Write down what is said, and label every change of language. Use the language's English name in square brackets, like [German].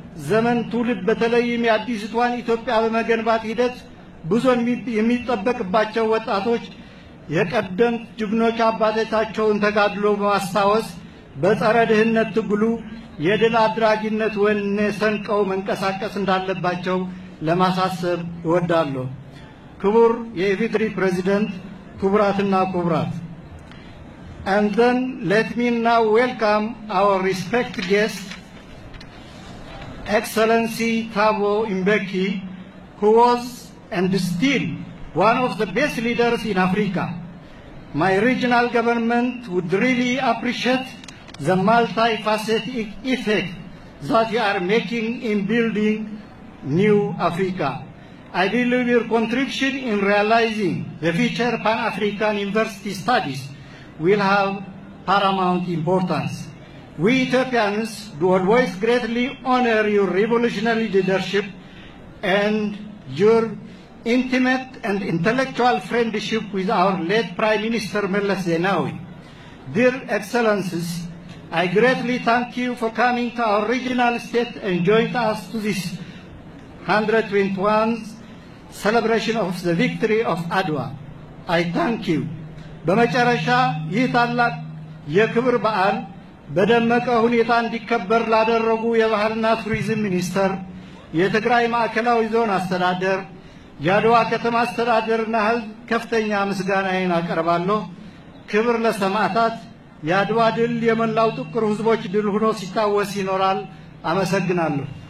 [Amharic] ዘመን ትውልድ በተለይም የአዲስቷን ኢትዮጵያ በመገንባት ሂደት ብዙ የሚጠበቅባቸው ወጣቶች የቀደምት ጀግኖች አባቶቻቸውን ተጋድሎ በማስታወስ በጸረ ድህነት ትግሉ የድል አድራጊነት ወኔ ሰንቀው መንቀሳቀስ እንዳለባቸው ለማሳሰብ እወዳለሁ። ክቡር የኢፌዴሪ ፕሬዝዳንት፣ ክቡራትና ክቡራት፣ [English] and then let me now welcome our respected guest, Excellency Thabo Mbeki, who was and still one of the best leaders in Africa. My regional government would really appreciate the multifaceted effect that you are making in building new Africa. I believe your contribution in realizing the future Pan-African university studies will have paramount importance. We Ethiopians do always greatly honor your revolutionary leadership and your intimate and intellectual friendship with our late Prime Minister Meles Zenawi. Dear Excellencies, I greatly thank you for coming to our regional state and joining us to this 121th celebration of the victory of Adwa. I thank you. [Amharic] በመጨረሻ ይህ ታላቅ የክብር በዓል በደመቀ ሁኔታ እንዲከበር ላደረጉ የባህልና ቱሪዝም ሚኒስቴር፣ የትግራይ ማዕከላዊ ዞን አስተዳደር፣ የአድዋ ከተማ አስተዳደርና ሕዝብ ከፍተኛ ምስጋናዬን አቀርባለሁ። ክብር ለሰማዕታት። የአድዋ ድል የመላው ጥቁር ሕዝቦች ድል ሆኖ ሲታወስ ይኖራል። አመሰግናለሁ።